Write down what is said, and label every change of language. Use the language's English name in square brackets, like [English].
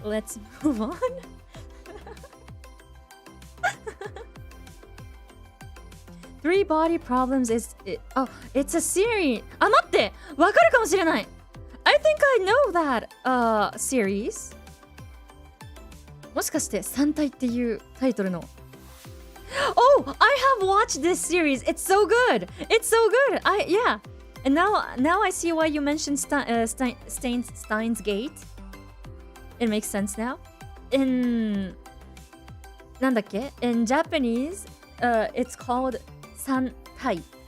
[English] Let's move on. Three Body Problems is... it's a series. [Japanese] あ、待って!わかるかもしれない! [English] I think I know that series. [Japanese] もしかして3体っていうタイトルの... [English] Oh, I have watched this series. It's so good. It's so good. Yeah. And now I see why you mentioned Steins Gate. It makes sense now. In [Japanese] なんだっけ? [English] In Japanese, it's called 三体.